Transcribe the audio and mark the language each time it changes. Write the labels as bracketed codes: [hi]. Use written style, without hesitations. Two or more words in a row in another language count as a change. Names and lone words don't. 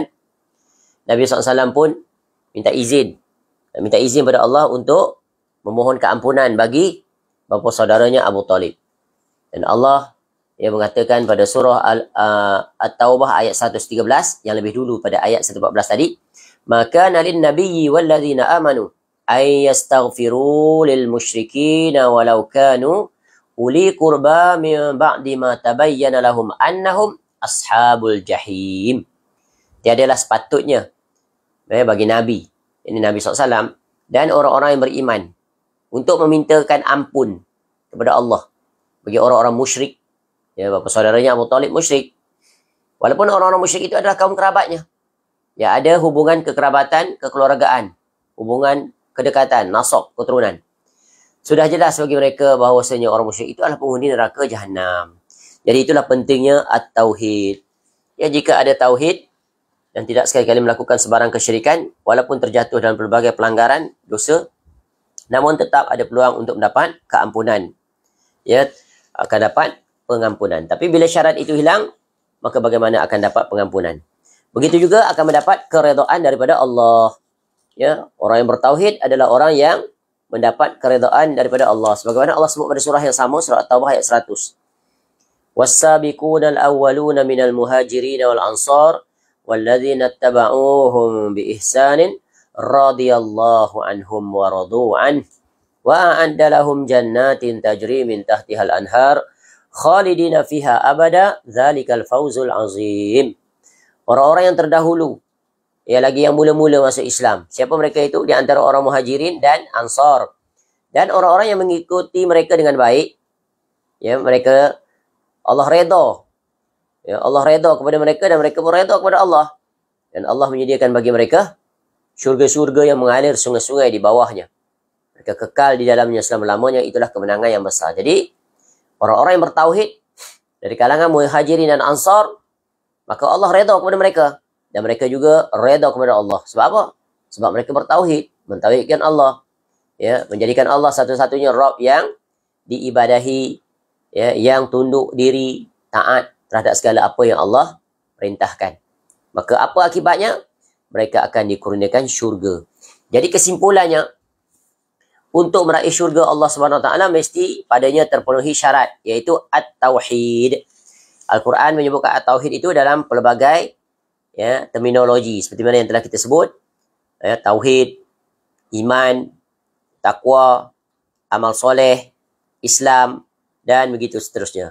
[ms] Nabi SAW pun minta izin pada Allah untuk memohon keampunan bagi bapa saudaranya Abu Talib. Dan Allah mengatakan pada surah At-Taubah ayat 113 yang lebih dulu pada ayat 114 tadi, maka [ar] ما كان للنبي والذين آمنوا أن يستغفروا للمشركين ولو كانوا أولي قربى من بعد ما تبين لهم أنهم أصحاب الجحيم. [ms] Tiadalah sepatutnya bagi Nabi, ini Nabi SAW, dan orang-orang yang beriman untuk memintakan ampun kepada Allah bagi orang-orang musyrik. Bapa saudaranya Abu Talib musyrik. Walaupun orang-orang musyrik itu adalah kaum kerabatnya. Ada hubungan kekerabatan, kekeluargaan, hubungan kedekatan, nasab, keturunan. Sudah jelas bagi mereka bahawasanya orang musyrik itu adalah penghuni neraka Jahannam. Jadi itulah pentingnya at-tauhid. Jika ada tauhid dan tidak sekali-kali melakukan sebarang kesyirikan, walaupun terjatuh dalam pelbagai pelanggaran, dosa, namun tetap ada peluang untuk mendapat keampunan. Akan dapat pengampunan. Tapi bila syarat itu hilang, maka bagaimana akan dapat pengampunan? Begitu juga akan mendapat keredaan daripada Allah. Ya, orang yang bertauhid adalah orang yang mendapat keridaan daripada Allah. Sebagaimana Allah sebut pada surah yang sama, surah At-Taubah ayat 100. [ar] والسابقون الأولون من المهاجرين والأنصار والذين اتبعوهم بإحسان رضي الله عنهم ورضوا عنه وأعد لهم جنات تجري من تحتها الأنهار خالدين فيها أبدا ذلك الفوز العظيم. [ms] Orang-orang yang terdahulu, ya lagi yang mula-mula masuk Islam. Siapa mereka itu? Di antara orang muhajirin dan ansar. Dan orang-orang yang mengikuti mereka dengan baik. Ya, mereka Allah redha. Ya, Allah redha kepada mereka dan mereka pun redha kepada Allah. Dan Allah menyediakan bagi mereka syurga-syurga yang mengalir sungai-sungai di bawahnya. Mereka kekal di dalamnya selama-lamanya. Itulah kemenangan yang besar. Jadi, orang-orang yang bertauhid dari kalangan muhajirin dan ansar, maka Allah redha kepada mereka. Dan mereka juga redha kepada Allah. Sebab apa? Sebab mereka bertauhid, mentauhidkan Allah, ya, menjadikan Allah satu-satunya Rabb yang diibadahi, ya, yang tunduk diri, taat terhadap segala apa yang Allah perintahkan. Maka apa akibatnya? Mereka akan dikurniakan syurga. Jadi kesimpulannya, untuk meraih syurga Allah SWT mesti padanya terpenuhi syarat, iaitu at-tauhid. Al-Quran menyebutkan at-tauhid itu dalam pelbagai, ya, terminologi seperti mana yang telah kita sebut, ya, tauhid, iman, takwa, amal soleh, Islam, dan begitu seterusnya.